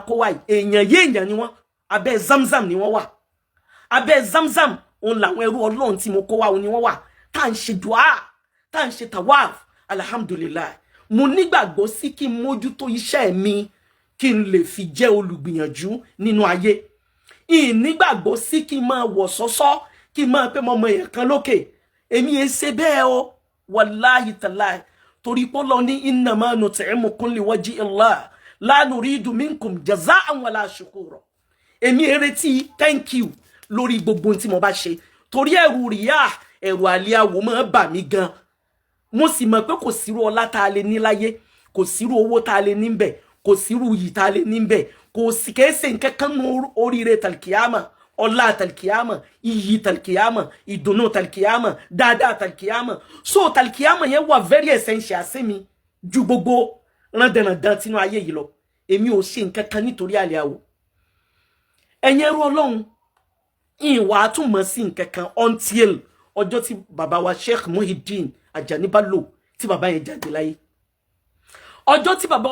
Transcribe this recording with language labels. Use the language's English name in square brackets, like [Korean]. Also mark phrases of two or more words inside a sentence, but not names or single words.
[Yoruba] kó wá èèyàn ni wọ́n abẹ́ zamzam ni wọ́n wà abẹ́ zamzam òun làwọn ẹrú Ọlọ́run tí mo kó wá òun ni wọ́n wà tá à ń ṣe dùá tá à ń ṣe tawaf alhamdulillah mo nígbàgbọ́ sí kí n mójútó iṣẹ́ mi kí n lè fi jẹ́ olùgbìyànjú nínú ayé nígbàgbọ́ sí kí n máa wọ̀ sọ́sọ́ kí n máa pé mọ́ ọmọ èèyàn kan lókè èmi ẹ ṣe bẹ́ẹ̀ o [Arabic] والله تالله [Yoruba] torí pé Ọlọ́run ní [Arabic] إنما نطعمكم لوجه الله لا نريد منكم جزاء ولا شكورا [Yoruba] èmi retí [English] thank you [Yoruba] lórí gbogbo tí mo bá ṣe torí ẹ̀rù ríyà ẹ̀rù àlíyàwó máa bà mí gan mo sì mọ̀ pé kò sírú ọlá tá a lè ní láyé kò sírú owó tá a lè ní ńbẹ̀ kò sírú yìí tá a lè ní ńbẹ̀ kò sì kẹ́sẹ̀ nǹkan kan nú oríire tàlkìyàmà ọlá tàlkìyàmà iyì tàlkìyàmà ìdùnnú tàlkìyàmà dáadáa tàlkìyàmà so tàlkìyàmà yẹn wà [English] very essential [Yoruba] sí mi ju gbogbo rándanrandan tínú ayé yìí lọ èmi ò ṣe nǹkan kan nítorí àlíyàwó ẹ̀yin ẹrú Ọlọ́run ìwà àtúmọ̀ sí nǹkan kan until ọjọ́ tí bàbá wa Sheikh Muhyiddin Ajani Bello tí bàbá yẹn jáde láyé ọjọ́ tí bàbá